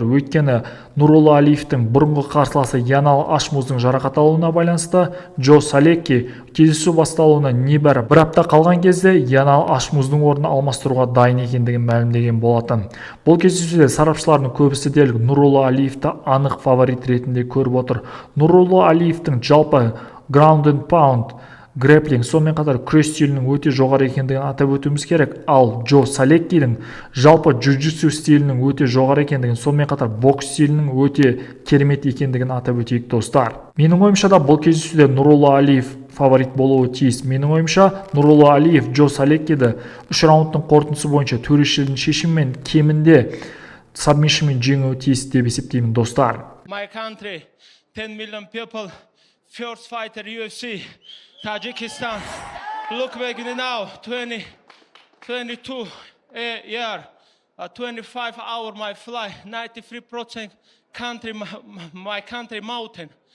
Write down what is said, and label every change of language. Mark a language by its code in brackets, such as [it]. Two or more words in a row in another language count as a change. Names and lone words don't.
[kk] Өйткені Нурулло Алиевтің бұрынғы қарсыласы Янал Ашмуздың жарақат алуына байланысты Солекки кездесу басталуына небәрі бір апта қалған кезде Янал Ашмуздың орнын алмастыруға дайын екендігін мәлімдеген болатын. Бұл кездесуде сарапшылардың көбісі дерлік Нурулло Алиевті анық фаворит ретінде көріп отыр. Нурулло Алиевтің жалпы [en] ground and pound [kk] грэплинг, сонымен қатар күрес стилінің өте жоғары екендігін атап өтуіміз керек. Ал Солеккидің жалпы джиу-джитсу стилінің өте жоғары екендігін, сонымен қатар бокс стилінің өте керемет екендігін атап өтейік достар. Менің ойымша да бұл кездесуде Нурулло Алиев фаворит болуы тиіс. Менің ойымша Нурулло Алиев Солеккиді 3 раундтың қорытындысы бойынша төрешілердің шешімімен кемінде сабмишнмен жеңуі тиіс деп есептеймін достар. [en] My country, 10 million people, first fighter UFC. Tajikistan, look back now, 22 year, 25 hour my flight, 93% country, my country mountain.